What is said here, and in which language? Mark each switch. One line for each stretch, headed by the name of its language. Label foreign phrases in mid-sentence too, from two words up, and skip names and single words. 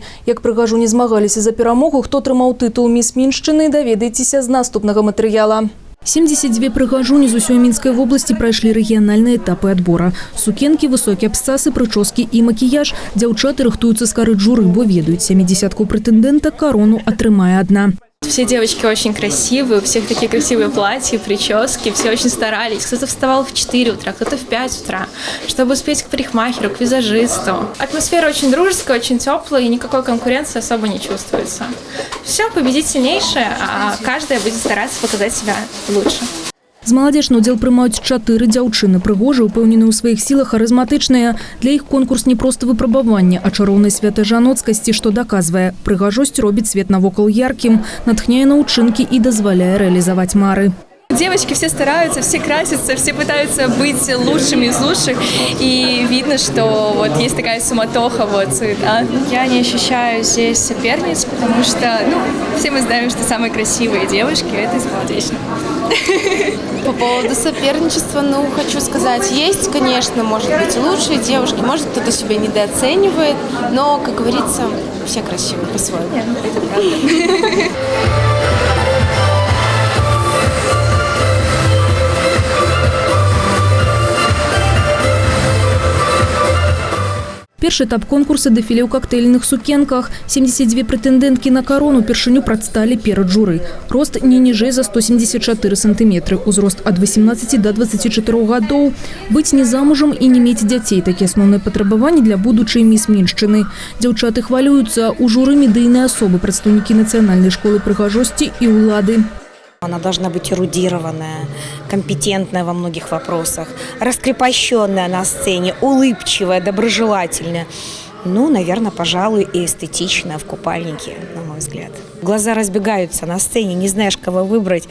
Belarusian: Як прыгажуні змагаліся за перамогу, хто атрымаў тытул «Міс Міншчыны», даведайцеся з наступнага матэрыяла. 72 прыгажуні з усёй Мінскай вобласці прайшлі рэгіянальныя этапы адбора. Сукенкі, высокія абцасы, прычоскі і макіяж. Дзяўчаты рыхтуюцца скарыць журы, бо ведаюць, 70-ку прэтэндэнта карону атрымае адна.
Russian: Все девочки очень красивые, у всех такие красивые платья, прически, все очень старались. Кто-то вставал в 4 утра, кто-то в 5 утра, чтобы успеть к парикмахеру, к визажисту. Атмосфера очень дружеская, очень теплая, и никакой конкуренции особо не чувствуется. Все, победит сильнейшая, а каждая будет стараться показать себя лучше.
Belarusian: З маладзечны ўдзел прымаюць 4 дзяўчыны. Прыгожыя, упэўненыя ў сваіх сілах, харызматычныя. Для іх конкурс не проста выпрабаванне, а чароўнай святай жаноцкасці, што даказвае. Прыгажосць робіць свет навокал яркім, натхняе на ўчынкі і дазваляе рэалізаваць мары.
Russian: Девочки все стараются, все красятся, все пытаются быть лучшими из лучших. И видно, что вот есть такая суматоха, вот, суета. Я не ощущаю здесь соперниц, потому что, все мы знаем, что самые красивые девушки – это из молодечных. По поводу соперничества, хочу сказать, есть, конечно, может быть, и лучшие девушки, может, кто-то себя недооценивает, но, как говорится, все красивые по-своему. Это правда.
Belarusian: Першы этап конкурса дэфіле ў кактэйльных сукенках. 72 прэтэндэнткі на карону першыню прадсталі перад журы. Рост не ніжэй за 174 сантыметры, узрост ад 18 до 24 гадоў. Быць не замужам і не мець дзяцей – такія асноўныя патрабаванні для будучай міс Міншчыны. Дзяўчаты хвалююцца, у журы медыйныя асобы, прадстаўнікі нацыянальнай школы прыгажосці і ўлады.
Russian: Она должна быть эрудированная, компетентная во многих вопросах, раскрепощенная на сцене, улыбчивая, доброжелательная. Наверное, пожалуй, и эстетичная в купальнике, на мой взгляд. Глаза разбегаются на сцене, не знаешь, кого выбрать.